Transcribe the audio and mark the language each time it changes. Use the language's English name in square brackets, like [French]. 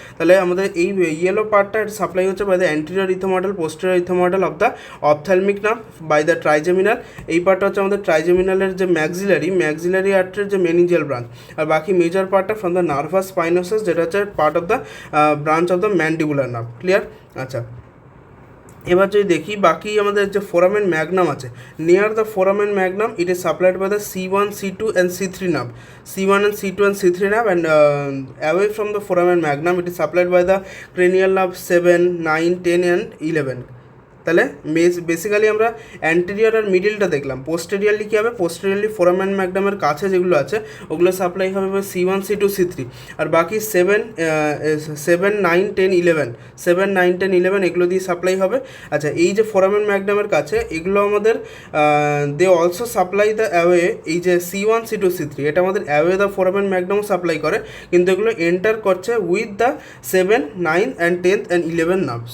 [Bangla] তাহলে আমাদের এই ইয়েলো পার্টটা সাপ্লাই হচ্ছে by the anterior ইথোময়েডাল, posterior ইথোময়েডাল of the ophthalmic nerve by the trigeminal. এই পার্টটা হচ্ছে আমাদের ট্রাইজেমিনালের যে ম্যাক্সিলারি আর্টারির যে মেনিনজিয়াল ব্রাঞ্চ। আর বাকি মেজর পার্টটা ফ্রম দ্য নার্ভাস স্পাইনোসাস, যেটা হচ্ছে part of the branch of the mandibular nerve. Clear? আচ্ছা, এবার যদি দেখি বাকি আমাদের যে ফোরামেন ম্যাগনাম আছে, [English] Near the foramen magnum it is supplied by the C1, C2 and C3 nerve, C1 and C2 and C3 nerve, and away from the foramen magnum it is supplied by the cranial nerve 7, 9, 10 and 11. [Bangla] তাহলে basically আমরা anterior আর মিডিলটা দেখলাম। পোস্টেরিয়ারলি কী হবে, পোস্টেরিয়ারলি foramen ম্যাগনামের কাছে যেগুলো আছে ওগুলো supply হবে C1, C2, C3, আর বাকি 7, 9, 10, 11, 7, 9, 10, 11 এগুলো দিয়ে সাপ্লাই হবে। আচ্ছা, এই যে ফোরামেন ম্যাগনামের কাছে এগুলো আমাদের they also supply the away, এই যে C1, C2, C3 এটা আমাদের অ্যাওয়ে দ্য ফোরামেন ম্যাগনামও সাপ্লাই করে, কিন্তু এগুলো এন্টার করছে with the 7, 9 and 10th and 11 nerve.